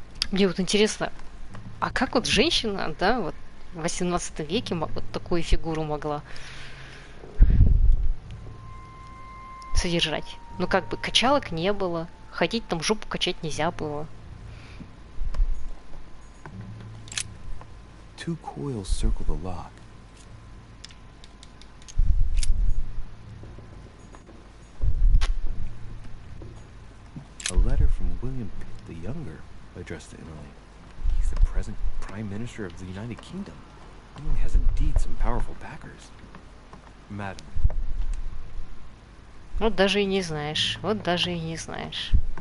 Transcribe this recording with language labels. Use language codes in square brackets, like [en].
[ru] Мне вот интересно, а как вот женщина, да, вот в 18 веке вот такую фигуру могла содержать? Ну как бы качалок не было, ходить там жопу качать нельзя было. [en] Two coils circle the lock. A letter from William Pitt the Younger addressed to Emily. He's the present Prime Minister of the United Kingdom. Emily has indeed some powerful backers. Madam. [ru] Вот даже и не знаешь, вот даже и не знаешь.